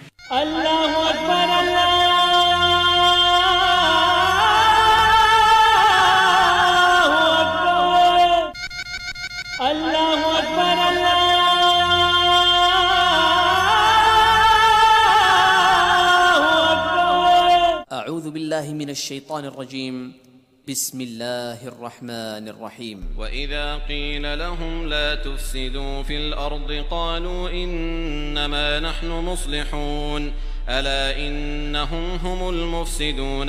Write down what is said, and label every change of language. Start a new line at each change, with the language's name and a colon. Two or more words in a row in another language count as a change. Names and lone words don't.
Arabic: اللہ اکبر اللہ اکبر اللہ اکبر اللہ اکبر۔ اعوذ باللہ من الشیطان الرجیم، بسم اللہ الرحمن الرحیم۔ وَإِذَا قِيلَ لَهُمْ لَا تُفْسِدُوا فِي الْأَرْضِ قَالُوا إِنَّمَا نَحْنُ مُصْلِحُونَ أَلَا إِنَّهُمْ هُمُ الْمُفْسِدُونَ